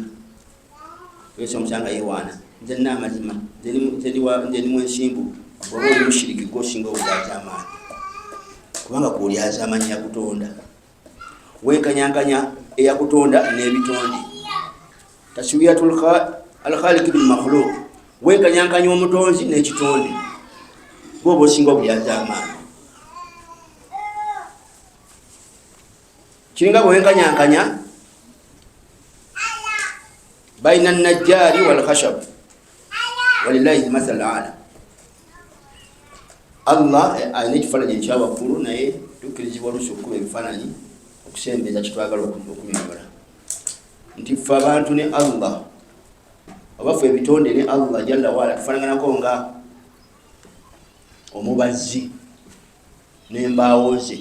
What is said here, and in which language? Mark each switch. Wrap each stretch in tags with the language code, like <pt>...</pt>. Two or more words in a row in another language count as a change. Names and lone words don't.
<lg>Wese omusanga yewaana nze nina amazima, nze ni mwensimbu, oba oli mushiriki gwosinga obugaza amaanyi kubanga gwoli azamanyi yakutonda. Wenkanyankanya eyakutonda n'ebitonde,</lg> <ar>تسوية الخالق بالمخلوق,</ar> <lg>wenkanyankanya omutonzi n'ekitonde, gwoba osinga obuyaza amaanyi. Kiringa bwe wenkanyankanya</lg> <ar>بين النجار والخشب ولله المثل الأعلى.</ar> <lg>Allah ayina ekifaananyi ekyawaggulu naye tukirizibwa oluusi okuba ebifaananyi okusembeza kitwagala okunyonyola nti ffe abantu ne Allah oba ffe ebitonde ne Allah</lg> <ar>جل وعلا</ar> <lg>tufaanaganako nga omubazzi n'embaawo ze.</lg>